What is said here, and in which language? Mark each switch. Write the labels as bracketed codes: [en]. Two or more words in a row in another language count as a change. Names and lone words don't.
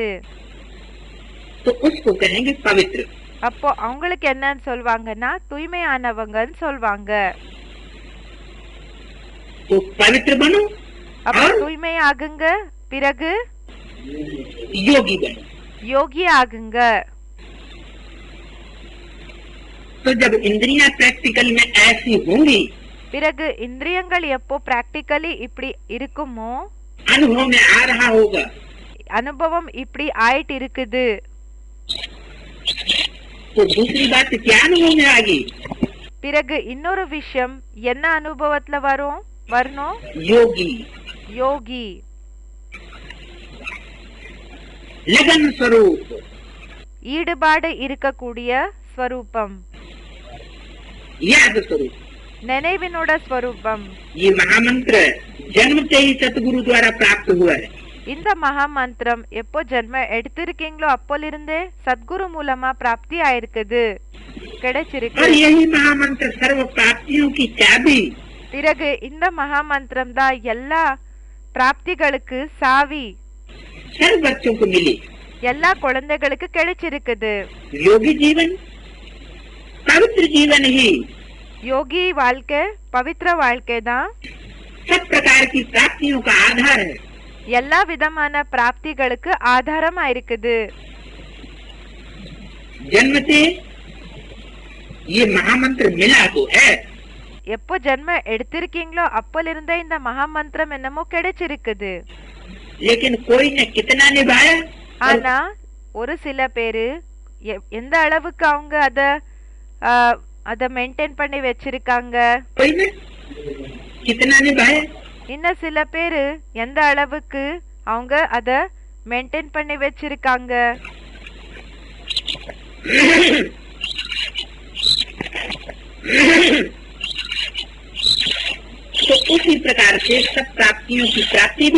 [hi] तो उसको कहेंगे पवित्र. [ta] அப்போ அவங்களுக்கு என்னன்னு சொல்வாங்கன்னா தூய்மையானவங்கன்னு சொல்வாங்க. [hi] तो पवित्र बनो, [ta] அப்ப தூய்மை ஆகுங்க, பிறகு [hi] योगी बनो. [ta] யோகி ஆகுங்க. [hi] तो जब इंद्रियां प्रैक्टिकल में ऐसी होंगी, [ta] பிறகு இந்திரியங்கள் எப்போ பிராக்டிக்கலி இப்படி இருக்குமோ, [hi] अनुभव में आ रहा होगा, [ta] அனுபவம் இப்படி ஆயிட்டு இருக்குது. [hi] तो दूसरी बात क्या अनुभव में आ गई? [ta] பிறகு இன்னொரு விஷயம் என்ன அனுபவத்துல வரணும்? [hi] योगी, [ta] யோகி, [hi] लगन स्वरूप, [ta] ஈடுபாடு இருக்கக்கூடிய ஸ்வரூபம், [hi] याद स्वरूप. [ta] நினைவினோட ஸ்வரூபம். [hi] ये महामंत्र जन्मते ही सतगुरु द्वारा प्राप्त हुआ है. [ta] இந்த மகா மந்திரம் எப்போ ஜென்ம எடுத்திருக்கீங்களோ அப்போலிருந்தே சத்குரு மூலமா பிராப்தி ஆயிருக்குது, கிடைச்சிருக்கு. [hi] और यही महामंत्र सर्व प्राप्तियों की चाबी. [ta] பிறகு இந்த மகா மந்திரம் தான் எல்லா பிராப்திகளுக்கு சாவி. [hi] सर्व बच्चों को मिली. [ta] எல்லா குழந்தைகளுக்கு கிடைச்சிருக்குது. [hi] योगी जीवन पवित्र जीवन ही [ta] யோகி வாழ்க்கை பவித்திர வாழ்க்கை தான் [hi] सब प्रकार की प्राप्तियों का आधार है. [ta] எல்லா விதமான பிராப்திகளுக்கு ஆதாரமா இருக்குது. [hi] जन्मते ये महामंत्र मिला तो है. [ta] எப்போ ஜென்ம எடுத்திருக்கீங்களோ அப்போலிருந்தே இந்த மகா மந்திரம் என்னமோ கிடைச்சிருக்குது. [hi] लेकिन कोई ने कितना निभाया? [ta] ஆனா ஒரு சில பேரு எந்த அளவுக்கு அவங்க அத மெயின்டைன் பண்ணி வச்சிருக்காங்க. [hi] कोई ने कितना निभाया? [ta] இன்னும் சில பேரு எந்த அளவுக்கு அவங்க அத மெயின்டைன் பண்ணி வச்சிருக்காங்க. [hi] तो उसी प्रकार से सब प्राप्तियों की प्राप्ति भी